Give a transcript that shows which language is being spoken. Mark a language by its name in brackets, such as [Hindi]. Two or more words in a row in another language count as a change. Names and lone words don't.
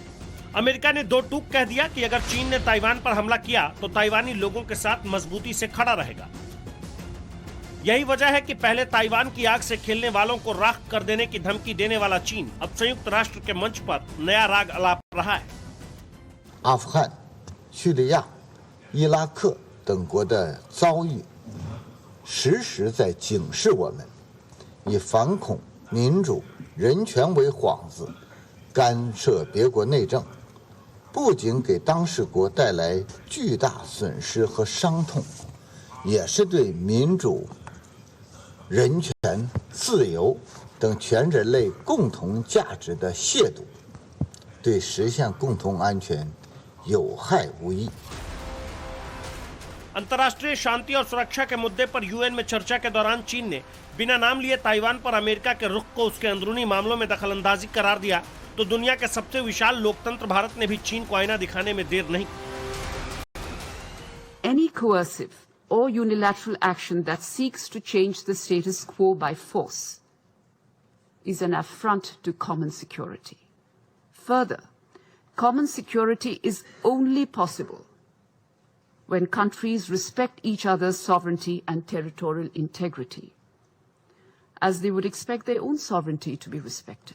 [Hindi] अमेरिका ने दो टूक कह दिया कि अगर चीन ने ताइवान पर हमला किया तो ताइवानी लोगों के साथ मजबूती से खड़ा रहेगा। यही वजह है कि पहले ताइवान की आग से खेलने वालों को राख कर देने की धमकी देने वाला चीन अब संयुक्त राष्ट्र के मंच पर नया राग अलाप रहा है। [Chinese] 阿富汗、叙利亚、伊拉克等国的遭遇，时时在警示我们，以反恐、民主、人权为幌子，干涉别国内政，不仅给当事国带来巨大损失和伤痛，也是对民主、人权、自由等全人类共同价值的亵渎。对实现共同安全有害无益。 [Hindi] अंतर्राष्ट्रीय शांति और सुरक्षा के मुद्दे पर यूएन में चर्चा के दौरान चीन ने बिना नाम लिए ताइवान पर अमेरिका के रुख को उसके अंदरूनी मामलों में दखलंदाजी करार दिया, तो दुनिया के सबसे विशाल लोकतंत्र भारत ने भी चीन को आईना दिखाने में देर नहीं। [English] Any coercive or unilateral action that seeks to change the status quo by force is an affront to common security. Further, common security is only possible when countries respect each other's sovereignty and territorial integrity, as they would expect their own sovereignty to be respected.